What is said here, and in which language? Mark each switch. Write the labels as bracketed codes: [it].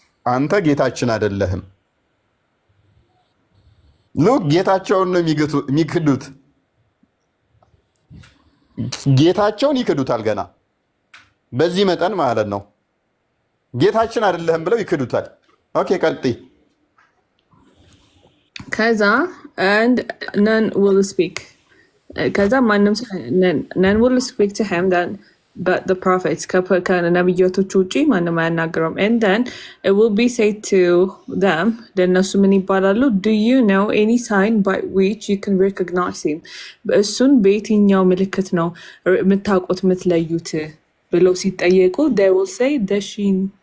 [am] አንተ ጌታችን አይደለህም። ሉክ ጌታቸውን ነው የሚክዱት። ጌታቸውን ይክዱታል ገና በዚህ መጠን ማለት ነው። ጌታችን አይደለህም ብለው ይክዱታል። ኦኬ ቀጥይ። ከዛ [en] and none will speak [am] ከዛ ማንም [en] none will speak to him then but the prophets [am] ከነቢያቶቹ ውጪ ማንም አያናግረውም። [en] and then it will be said to them [am] ለእነሱ ምን ይባላሉ? [en] do you know any sign by which you can recognize him? [am] እሱን በየትኛው ምልክት ነው የምታውቁት የምትለዩት ብለው ሲጠየቁ [en] they will say the sheen